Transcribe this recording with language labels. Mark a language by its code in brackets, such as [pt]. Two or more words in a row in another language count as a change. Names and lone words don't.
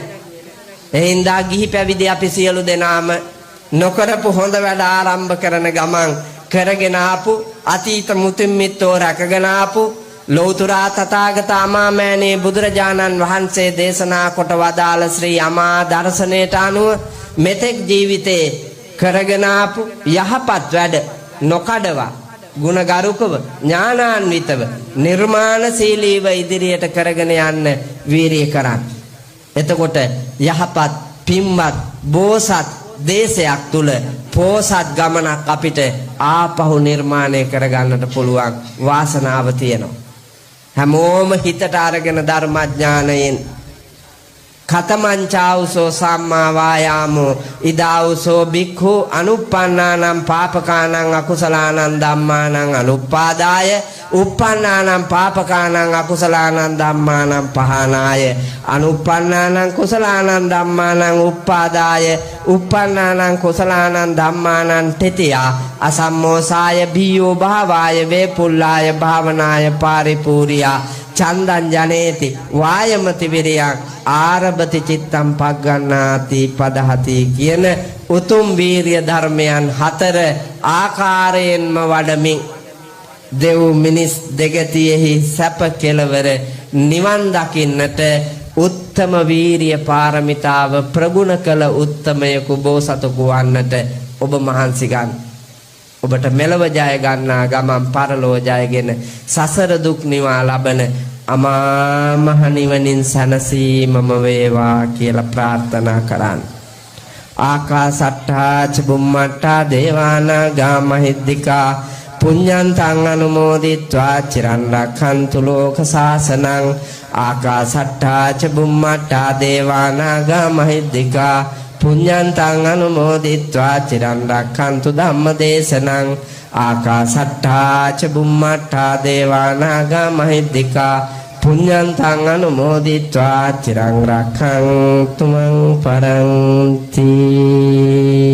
[si] එහින්දා ගිහි පැවිදි අපි සියලු දෙනාම නොකරපු හොඳ වැඩ ආරම්භ කරන ගමන් කරගෙන ආපු අතීත මුතුන් මිත්තෝ රැකගෙන ආපු ලෞතුරා තථාගත අමාමෑණී බුදුරජාණන් වහන්සේ දේශනා කොට වදාළ ශ්‍රී අමා දර්ශනයට අනුව මෙතෙක් ජීවිතේ කරගෙන ආපු යහපත් වැඩ නොකඩවා ගුණගරුකව ඥානාන්විතව නිර්මාණශීලීව ඉදිරියට කරගෙන යන්න වීරිය කරන්න. එතකොට යහපත් පින්වත් බෝසත් දේශයක් තුල පෝසත් ගමනක් අපිට ආපහු නිර්මාණය කරගන්නට පුළුවන් වාසනාව තියෙනවා. හැමෝම හිතට අරගෙන ධර්මඥානයෙන් [pi] කතමංචාවසෝ සම්මා වායාමෝ ඉදාවසෝ බික්ඛු අනුප්පන්නානම් පාපකානං අකුසලානං ධම්මානං අනුප්පාදාය uppannānaṁ pāpakānaṁ akusalaanaṁ dhammānaṁ pahānāya anuppannānaṁ kusalānaṁ dhammānaṁ uppādāya uppannānaṁ kusalānaṁ dhammānaṁ tetiya asammosāya bhiyo bhāvāya vepullāya bhāvanāya pāripūriya චන්දං ජනේති වායමති විරියං ආරභති චිත්තං පග්ගණ්ණාති පදහති [si] කියන උතුම් වීරිය ධර්මයන් හතර ආකාරයෙන්ම වඩමින් දෙව් මිනිස් දෙගතියෙහි සැප කෙලවර නිවන් දකින්නට උත්තම වීරිය පාරමිතාව ප්‍රගුණ කළ උත්තමයෙකු බෝසතෙකු වන්නට ඔබ මහන්සි ගන්න. ඔබට මෙලව ජය ගන්නා ගමන් පරලෝ ජයගෙන සසර දුක් නිවා ලබන අමා මහ නිවනින් සැනසීමම වේවා කියලා ප්‍රාර්ථනා කරන්න. [pi] ආකාසට්ඨා ච බුම්මට්ඨා දේවානාගා මහිද්దికා පුඤ්ඤන්තං අනුමෝදිත්වා චිරන් රක්ඛන්තු ලෝක සාසනං ආකාසට්ඨා ච බුම්මට්ඨා දේවානාගා මහිද්దికා පුඤ්ඤන්තං අනුමෝදිත්වා චිරන් රක්ඛන්තු ධම්මදේශනං ආකාසට්ඨා ච බුම්මට්ඨා දේවානාගා මහිද්దికා පුඤ්ඤන්තං අනුමෝදිත්වා චිරන් රක්ඛන්තු මං පරන්ති